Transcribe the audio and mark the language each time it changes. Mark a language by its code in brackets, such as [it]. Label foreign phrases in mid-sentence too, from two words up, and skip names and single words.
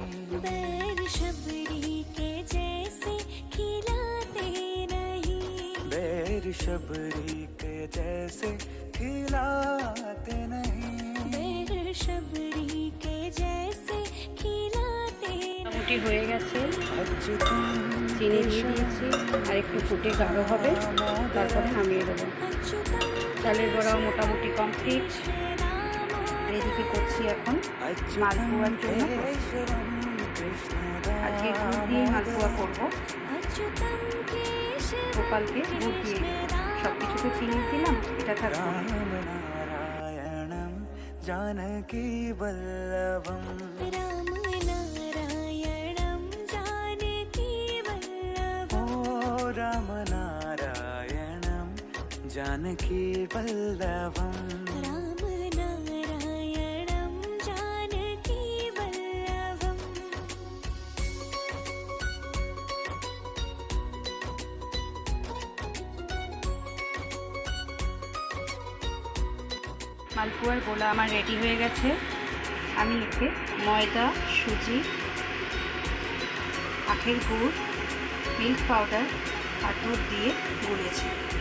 [hi] बैर शबरी के जैसे खिलाते नहीं, बैर शबरी के जैसे खिलाते नहीं। बैर शबरी के जैसे खिलाते [bn] মোটামুটি হয়ে গেছে, [sa] अच्युतं [bn] চিনি দিয়ে দিয়েছি, আর একটু ফুটে গাঢ় হবে, তারপরে নামিয়ে দেবো। [sa] अच्युतं [bn] চালের বড়াও মোটামুটি কমপ্লিট। আর এদিকে করছি এখন মালপোয়ার জন্য প্রস্তুতি। আজকে গুড় দিয়ে মালপোয়া করবো। [sa] अच्युतं केशवं [bn] গোপালকে গুড় দিয়ে সব কিছুতে চিনি দিলাম, এটা থাকবো। [sa] रामनारायणं जानकी वल्लभम् राम नारायणं जानकी वल्लभम् ओ रामनारायणं जानकी वल्लभम् राम नारायणं जानकी वल्लभम् [bn] মালপোয়ার গোলা আমার রেডি হয়ে গেছে। আমি এতে ময়দা, সুজি, আখের গুড়, [en] milk powder [bn] আর দুধ দিয়ে গুলেছি।